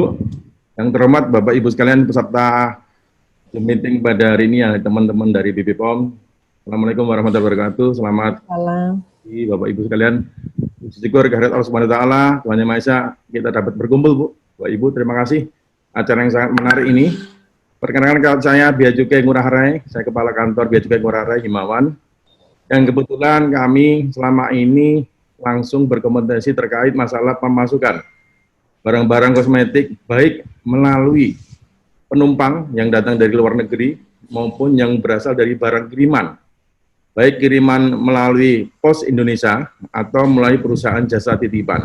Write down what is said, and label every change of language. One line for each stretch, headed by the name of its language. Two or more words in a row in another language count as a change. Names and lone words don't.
Indonesian: Yang terhormat Bapak Ibu sekalian peserta meeting pada hari ini ya, teman-teman dari BP POM.
Arabic: السلام عليكم ورحمة الله وبركاته.
Indonesian: Selamat pagi Bapak Ibu sekalian. Syukur kehadirat Allah
Arabic: سبحانه وتعالى,
Indonesian: Tuhan Yang Maha Esa, kita dapat berkumpul Bu. Bapak Ibu, terima kasih acara yang sangat menarik ini. Perkenalkan kalau saya Bea Cukai Ngurah Rai, saya Kepala Kantor Bea Cukai Ngurah Rai Himawan. Yang kebetulan kami selama ini langsung berkomunikasi terkait masalah pemasukan barang-barang kosmetik baik melalui penumpang yang datang dari luar negeri maupun yang berasal dari barang kiriman. Baik kiriman melalui Pos Indonesia atau melalui perusahaan jasa titipan.